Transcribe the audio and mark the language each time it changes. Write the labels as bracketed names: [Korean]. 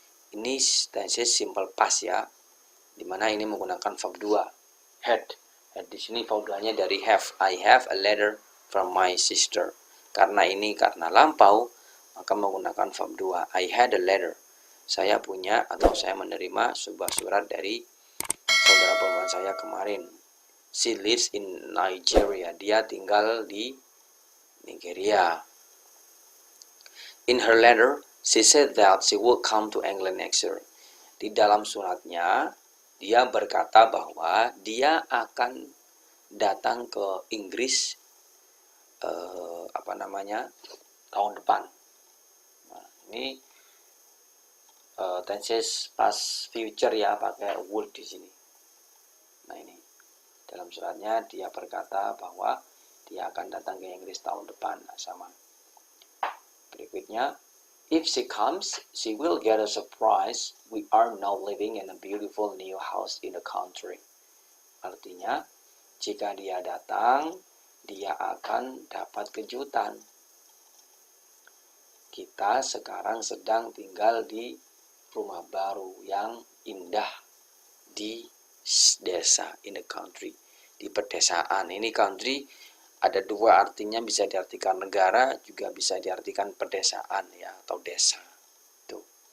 [Indonesian] Ini tense simple past ya, dimana ini menggunakan verb 2 had. Di sini verb 2-nya dari have. [English] I have a letter from my sister. [Indonesian] Karena lampau, maka menggunakan verb 2. [English] I had a letter. [Indonesian] Saya punya atau saya menerima sebuah surat dari saudara perempuan saya kemarin. [English] She lives in Nigeria. [Indonesian] Dia tinggal di Nigeria. [English] In her letter, she said that she will come to England next year. [Indonesian] Di dalam suratnya, dia berkata bahwa dia akan datang ke Inggris tahun depan. Nah, ini tenses past future ya, pakai would di sini. Nah, ini dalam suratnya dia berkata bahwa dia akan datang ke Inggris tahun depan. Nah, sama. Berikutnya, [English] if she comes, she will get a surprise. We are now living in a beautiful new house in the country. [Indonesian] Artinya, jika dia datang, dia akan dapat kejutan. Kita sekarang sedang tinggal di rumah baru yang indah di desa, [English] in the country, [Indonesian] di pedesaan. Ini country ada dua artinya, bisa diartikan negara, juga bisa diartikan pedesaan ya, atau desa. Tuh.